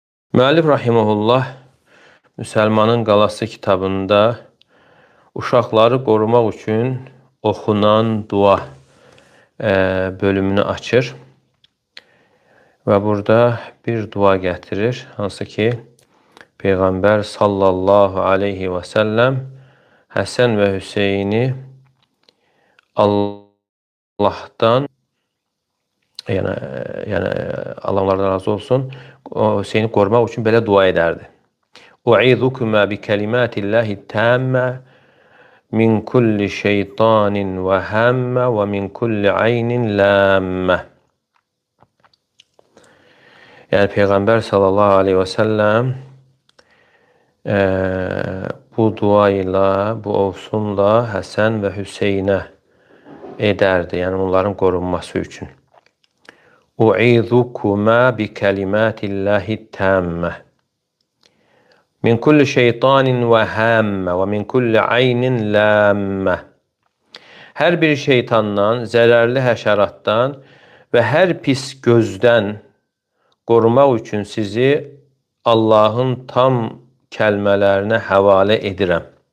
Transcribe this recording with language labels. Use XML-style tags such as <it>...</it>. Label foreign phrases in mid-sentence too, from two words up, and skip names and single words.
<az>Müəllif rahimehullah Müsəlmanın Qalası kitabında uşaqları qorumaq üçün oxunan dua bölümünü açır və burada bir dua gətirir, hansı ki Peyğəmbər</az> <ar>صلى الله عليه وسلم</ar> <az>Həsən və Hüseyni Allahdan, yəni Allah onlardan razı olsun, o Hüseyni qorumaq üçün belə dua edərdi.</az> <ar>أعيذكما بكلمات الله التامة من كل شيطان وهامة ومن كل عين لامة.</ar> <az>Yəni Peyğəmbər</az> <ar>صلى الله عليه وسلم</ar> <az>bu dua ilə, bu ovsunla Həsən və Hüseynə edərdi, yəni onların qorunması üçün.</az> <ar>أعيذكما بكلمات الله التامة من كل شيطان وهامة ومن كل عين لامة.</ar> <az>Hər bir şeytandan, zərərli həşəratdan və hər pis gözdən qorumaq üçün sizi Allahın tam kəlmələrinə həvalə edirəm.</az>